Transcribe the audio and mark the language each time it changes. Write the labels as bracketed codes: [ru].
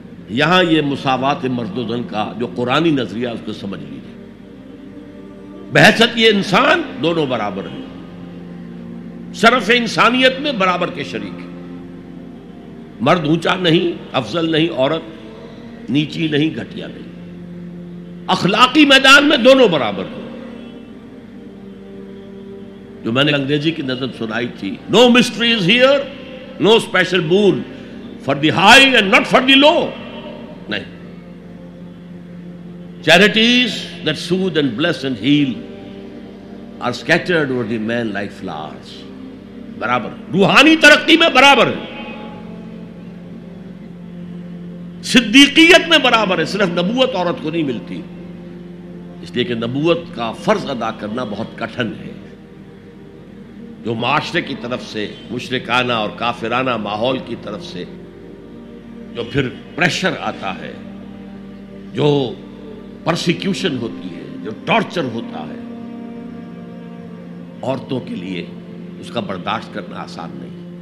[ur] یہاں یہ مساوات مرد و زن کا جو قرآنی نظریہ اس کو سمجھ لیجیے، بحثت یہ انسان دونوں برابر ہیں، شرف انسانیت میں برابر کے شریک ہیں، مرد اونچا نہیں افضل نہیں، عورت نیچی نہیں گھٹیا نہیں، اخلاقی میدان میں دونوں برابر ہیں. [en] جو میں نے انگریزی کی نظم سنائی تھی، no mystery is here, no special boon for the high and not for the low, نہیں. Charities that soothe and bless and heal are scattered over the man like flowers. [ur] برابر روحانی ترقی میں برابر ہے، صدیقیت میں برابر ہے. صرف نبوت عورت کو نہیں ملتی، اس لیے کہ نبوت کا فرض ادا کرنا بہت کٹھن ہے، جو معاشرے کی طرف سے مشرکانہ اور کافرانہ ماحول کی طرف سے جو پھر پریشر آتا ہے، جو پرسیکیوشن ہوتی ہے، جو ٹارچر ہوتا ہے عورتوں کے لیے، اس کا برداشت کرنا آسان نہیں.